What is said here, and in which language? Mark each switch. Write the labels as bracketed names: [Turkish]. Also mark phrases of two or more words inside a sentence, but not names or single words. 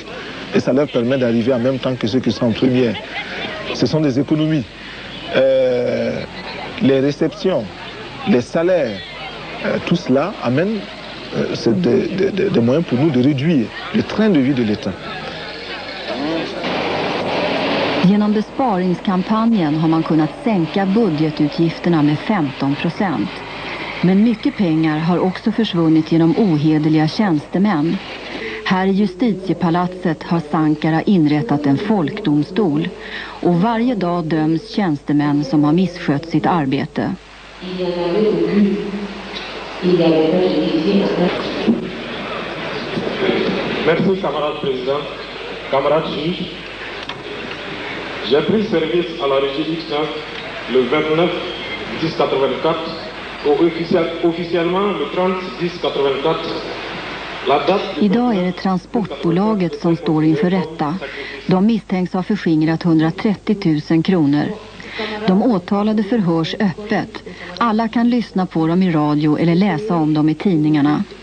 [French] Et ça leur permet d'arriver en même temps que ceux qui sont en première. Ce sont des économies. Les réceptions, les salaires, tout cela amène des moyens pour nous de réduire le train de vie de l'État. [Swedish] Genom besparingskampanjen har man kunnat sänka budgetutgifterna med 15%. Men mycket pengar har också försvunnit genom ohederliga tjänstemän. Här i justitiepalatset har Sankara inrättat en folkdomstol och varje dag döms tjänstemän som har misskött sitt arbete. [French] Merci, camarade président, camarade juge. J'ai pris service à la régie le 29 10 84 et officiellement le 30 10 84. [Swedish] Idag är det transportbolaget som står inför rätta. De misstänks ha förskingrat 130 000 kronor. De åtalade förhörs öppet. Alla kan lyssna på dem i radio eller läsa om dem i tidningarna.